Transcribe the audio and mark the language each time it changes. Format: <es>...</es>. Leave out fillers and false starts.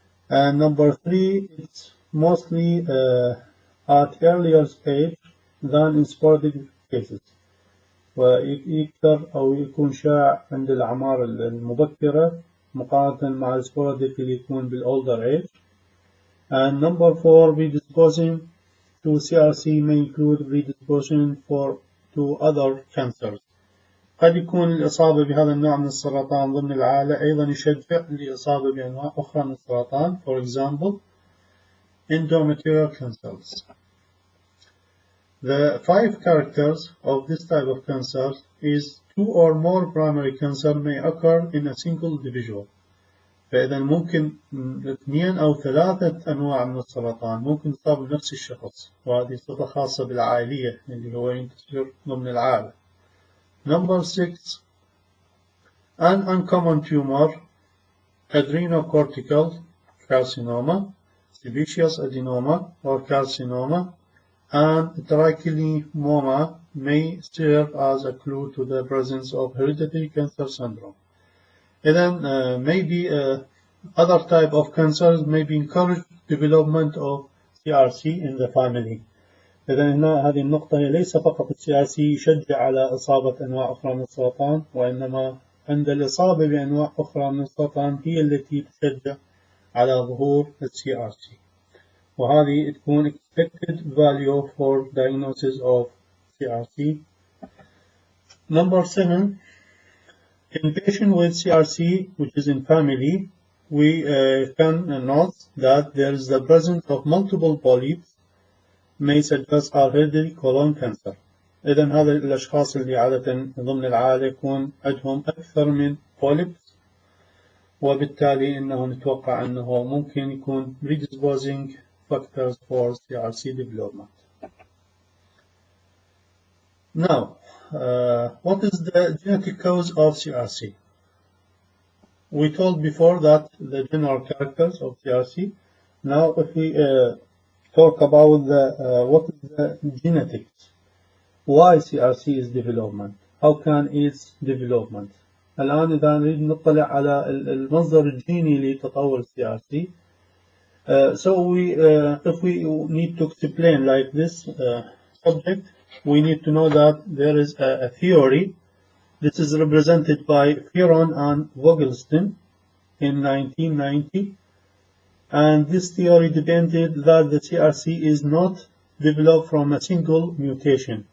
<en>And number 3, it's mostly at earlier stage than in sporadic cases.</en> <ar>ويكثر أو يكون شائع عند الأعمار المبكرة مقارنة مع السبوراديك اللي يكون بال</ar> <en>older age. And number 4, predisposing to CRC may include predisposition to other cancers.</en> <ar>قد يكون الإصابة بهذا النوع من السرطان ضمن العائلة أيضا يشجع لإصابة بأنواع أخرى من السرطان.</ar> <en>For example, endometrial cancers. The 5 characters of this type of cancer is 2 or more primary cancer may occur in a single individual.</en> <ar>فإذا ممكن 2 أو 3 أنواع من السرطان ممكن تصاب بنفس الشخص، وهذه صفة خاصة بالعائلية اللي هو ينتشر ضمن العائلة.</ar> <en>Number 6, an uncommon tumor, adrenocortical carcinoma, sebaceous adenoma or carcinoma, and trichomoma may serve as a clue to the presence of hereditary cancer syndrome. Then maybe other type of cancers may be encourage development of CRC in the family.</en> <ar>إذا هنا هذه النقطة هي ليس فقط CRC يشجع على إصابة أنواع أخرى من السرطان، وإنما عند الإصابة بأنواع أخرى من السرطان هي التي تشجع على ظهور CRC. وهذه تكون</ar> <en>expected value for diagnosis of CRC. Number 7, in patient with CRC, which is in family, we can note that there is the presence of multiple polyps may suggest hereditary colon cancer.</en> <ar>إذن هذا الأشخاص اللي عادة ضمن العائلة يكون عندهم أكثر من polyps، وبالتالي إنه نتوقع أنه ممكن يكون</ar> <en>predisposing factors for CRC development. Now, what is the genetic cause of CRC? We told before that the general characters of CRC. Now, if we talk about what is the genetics, why CRC is development, how can its development.</en> <ar>الآن إذا نريد نطلع على المصدر الجيني لتطور CRC.</ar> <en>So if we need to explain like this subject, we need to know that there is a theory. This is represented by Fearon and Vogelstein in 1990. And this theory depended that the CRC is not developed from a single mutation.</en>